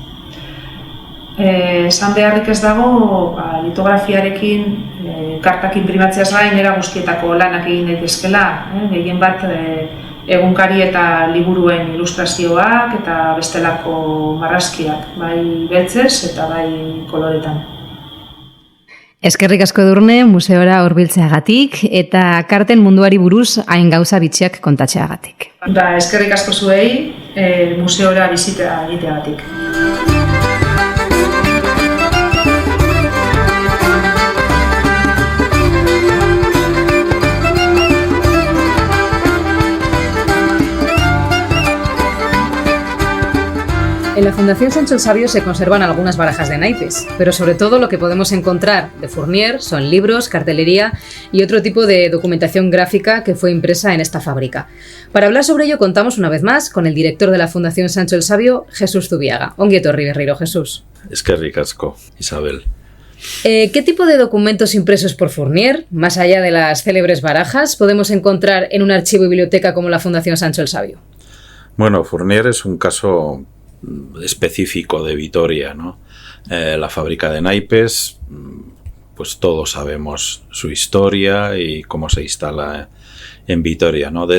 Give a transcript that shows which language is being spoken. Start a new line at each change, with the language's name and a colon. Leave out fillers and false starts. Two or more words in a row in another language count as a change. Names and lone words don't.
Basque: Esan beharrik ez dago, litografiarekin kartak inprimatzeaz gain era guztietako lanak egin daitezkela, gehien bat egunkari eta liburuen ilustrazioak eta bestelako marrazkiak, bai beltzez eta bai koloretan. Eskerrik asko Edurne, museora hurbiltzeagatik eta karten munduari buruz hain gauza bitxiak kontatzeagatik. Eskerrik asko zuei, museora bisita egiteagatik.
Spanish: En la Fundación Sancho el Sabio se conservan algunas barajas de naipes, pero sobre todo lo que podemos encontrar de Fournier son libros, cartelería y otro tipo de documentación gráfica que fue impresa en esta fábrica. Para hablar sobre ello contamos una vez más con el director de la Fundación Sancho el Sabio, Jesús Zubiaga.
Basque: Ongi etorri berriro, Jesús. Eskerrik asko, Isabel.
Spanish: ¿Qué tipo de documentos impresos por Fournier, más allá de las célebres barajas, podemos encontrar en un archivo y biblioteca como la Fundación Sancho el Sabio? Bueno, Fournier es un caso específico de Vitoria, ¿no? La fábrica de naipes, pues todos sabemos su historia y cómo se instala en Vitoria, ¿no?